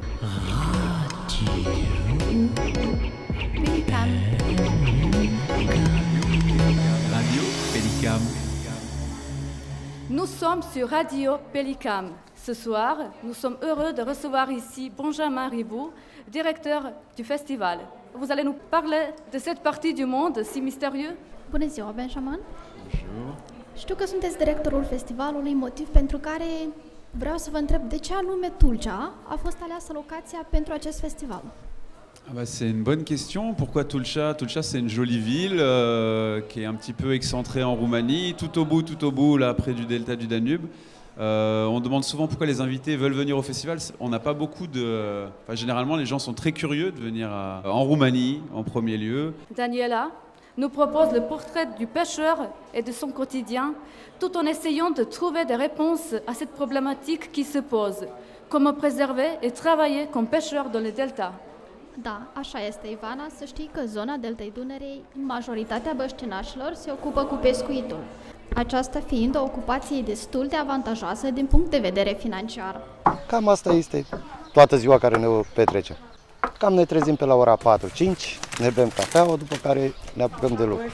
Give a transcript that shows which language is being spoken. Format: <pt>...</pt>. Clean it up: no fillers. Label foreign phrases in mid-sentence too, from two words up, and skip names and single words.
<fr>Radio Pélicam. Nous sommes sur Radio Pélicam. Ce soir, nous sommes heureux de recevoir ici Benjamin Ribou, directeur du festival. Vous allez nous parler de cette partie du monde si mystérieux.</fr> <ro>Bună ziua, Benjamin! Știu că sunteți directorul festivalului, motiv pentru care vreau să vă întreb de ce anume Tulcea a fost aleasă locația pentru acest festival.</ro> <fr>C'est une bonne question. Pourquoi Tulcea? Tulcea, c'est une jolie ville qui est un petit peu excentrée en Roumanie, tout au bout, là, près du delta du Danube. On demande souvent pourquoi les invités veulent venir au festival. On n'a pas beaucoup de... généralement, les gens sont très curieux de venir en Roumanie, en premier lieu. Daniela nous propose le portrait du pêcheur et de son quotidien, tout en essayant de trouver des réponses à cette problématique qui se pose. Comment préserver et travailler comme pêcheur dans le delta?</fr> <ro>Da, așa este, Ivana. Să știi că zona deltei Dunărei, majoritatea băștinașilor se ocupă cu pescuitul. Aceasta fiind o ocupație destul de avantajoasă din punct de vedere financiar. Cam asta este toată ziua care ne petrecem. Cam ne trezim pe la ora 4-5, ne bem cafeaua, după care ne apucăm de lucru.</ro>